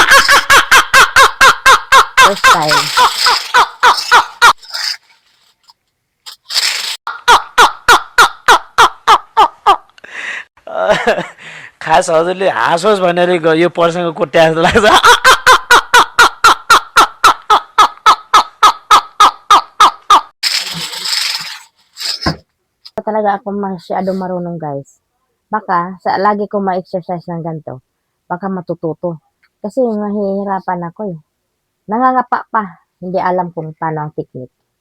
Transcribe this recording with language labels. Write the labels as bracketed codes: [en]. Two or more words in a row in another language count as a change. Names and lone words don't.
[en] First time. [ne] खास हजुरले हाँसोस् भनेर यो प्रसङ्ग कोट्या जस्तो लाग्छ [tl] Talaga ako masyado marunong guys. Baka lagi ko ma-exercise ng ganito, baka matututo. Kasi mahihirapan ako eh. Nangangapa pa, hindi alam kung paano ang technique.